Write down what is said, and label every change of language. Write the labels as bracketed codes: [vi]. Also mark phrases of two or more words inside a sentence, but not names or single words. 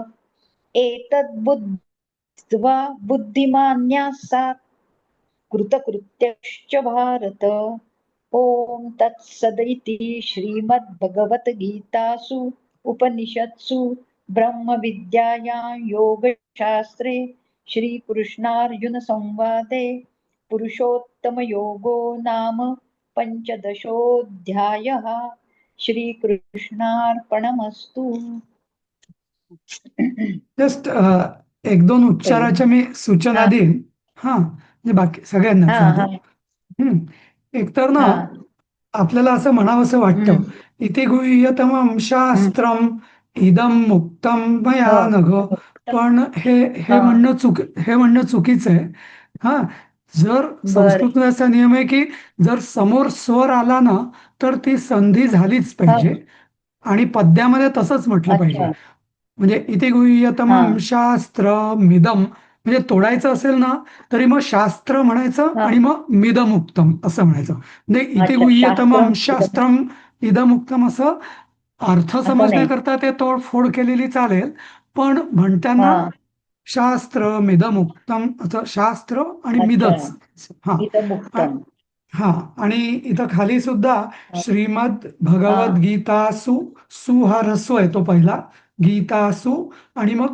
[sa] एतद्बुद्ध्वा बुद्धिमान्याः सात् कृतकृत्यश्च भारत ॐ तत्सदिति श्रीमद्भगवद्गीतासु उपनिषत्सु ब्रह्मविद्यायां योगशास्त्रे श्रीकृष्णार्जुनसंवादे पुरुषोत्तमयोगो नाम पञ्चदशोऽध्यायः श्रीकृष्णार्पणमस्तु [mr] जस्ट एक दोन उच्चाराच्या मी सूचना हा देईन हा म्हणजे बाकी सगळ्यांनाच हा आहे हा ते. एकतर ना हा आपल्याला असं म्हणावंसं वाटतं हम्म, इथे गुह्यतमं हम्म. [sa] शास्त्रम इदम मुक्तम मया [mr] हो [sa] नघ मुक्तम [mr] पण हे हा हे म्हणणं चुकीचं आहे हा जर बर संस्कृतमध्ये असा नियम आहे की जर समोर स्वर आला ना तर ती संधी झालीच हा पाहिजे आणि पद्यामध्ये तसंच म्हटलं पाहिजे अच्छा म्हणजे इथे हा [sa] गुह्यतमं शास्त्र मिदम [mr] म्हणजे तोडायचं असेल ना तरी मग शास्त्र म्हणायचं हा आणि मग मिदमुक्तम असं म्हणायचं म्हणजे इथे अच्छा [sa] गुह्यतमं शास्त्रम इदम शास्त्रम इदमुक्तम [mr] असं अर्थ असं नाही समजण्याकरता ते तोडफोड केलेली चालेल पण हा म्हणताना [sa] शास्त्र मिदमुक्तम [mr] असं शास्त्र आणि अच्छा मिदच हा [sa] इदम आ- मुक्तम [mr] हा आणि इथं खाली सुद्धा हा [sa] श्रीमद [mr] हा भगवद्गीतासु सु हा ह्रस्व आहे तो पहिला गीतासु आणि मग